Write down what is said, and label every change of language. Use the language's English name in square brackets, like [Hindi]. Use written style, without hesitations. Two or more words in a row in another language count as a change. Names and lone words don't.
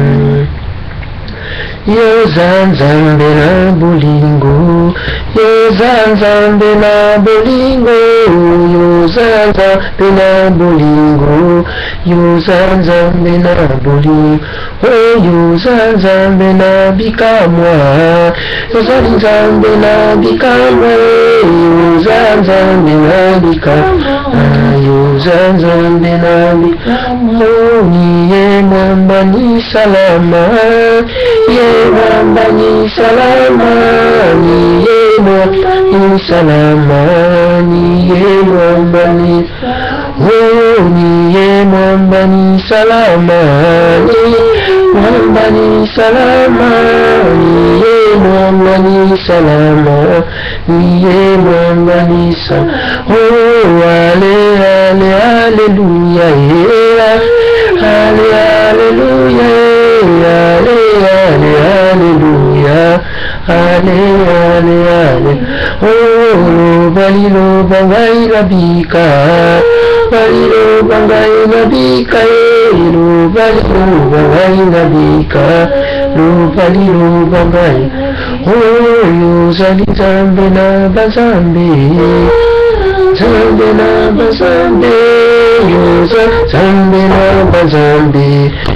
[Lingala] Yo zanzambe na bolingo, yo zanzambe na bolingo, yo zanzambe na bolingo, yo zanzambe na bolingo, oh yo zanzambe na bikamwa, yo zanzambe na bikamwa, yo zanzambe na bikamwa, yo zanzambe na bikamwa, [Swahili] oh niye mwamba ni salama, Mwamba ni salama, ni mwamba ni salama, ni mwamba ni mwamba ni salama, ni mwamba ni salama, ni mwamba ni salama, ni mwamba ni salama. Oh, ale, ale, alléluia, ale, alléluia, ale, alléluia, allez, allez, allez, [Lingala] oh, balilo bangai nabika, balilo bangai nabika, lo balilo bangai nabika, lo balilo bangai, oh, yo zali zambe na bazambe, zambe na bazambe, yo zambe na bazambe.